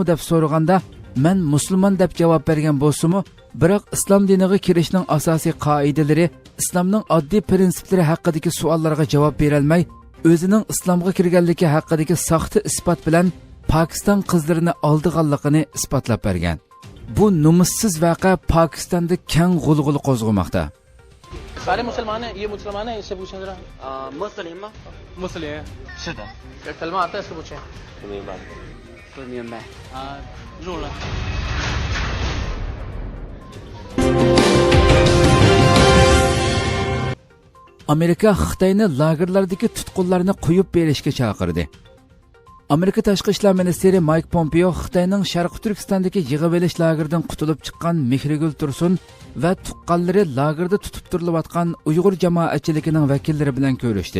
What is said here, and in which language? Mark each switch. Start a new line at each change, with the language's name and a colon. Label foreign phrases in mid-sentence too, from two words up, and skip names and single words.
Uzbek: deb so'raganda, "Men musulmon" deb javob bergan bo'lsa-mu, biroq islom diniga kirishning asosiy qoidalari, islomning oddiy prinsiplari haqidagi savollarga javob bera olmay, o'zining islomga kirganligi haqidagi saxta isbot bilan Pokiston qizlarini oldiganligini isbotlab bergan. Bu numussiz voqea Pokistonda keng g'ulg'ul qo'zg'amoqda.
Urdu: سارے مسلمان ہیں، یہ مسلمان ہے، اس سے پوچھیں ذرا. मुस्लिम مسلم ہے. شده کیا کلمہ آتا ہے، اس سے پوچھیں. میمه जोड़ा।
Uzbek: Amerika Xitoyni lagerlardagi tutqunlarni qo'yib berishga chaqirdi. Amerika Tashqi ishlar ministri Mike Pompeo Xitoyning Sharq Turkistondagi yig'ib olish lageridan qutulib chiqqan Mehrigul Tursun va tuqqanlari lagerda tutib turilayotgan Uyg'ur jamoatchiligining vakillari bilan ko'rishdi.